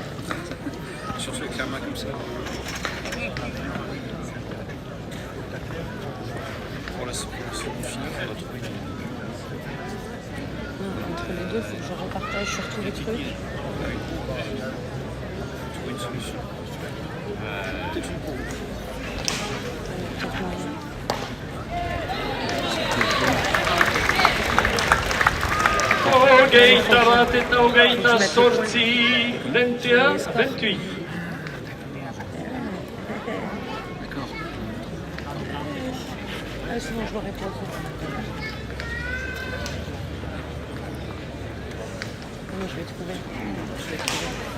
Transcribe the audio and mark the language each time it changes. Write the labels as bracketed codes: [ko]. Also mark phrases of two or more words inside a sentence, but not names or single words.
[fr] Surtout avec la main comme ça. Pour la seconde finale, on va trouver une... Non, entre les deux, il faut que je repartage sur tous les trucs. trouver une solution. Peut-être une pour vous. Peut-être moyen. [eu] Hogeita bat eta hogeita zortzi, 21, 28. [fr] D'accord. Ah, sinon je l'aurais pas fait. Non, je vais trouver. Je vais trouver.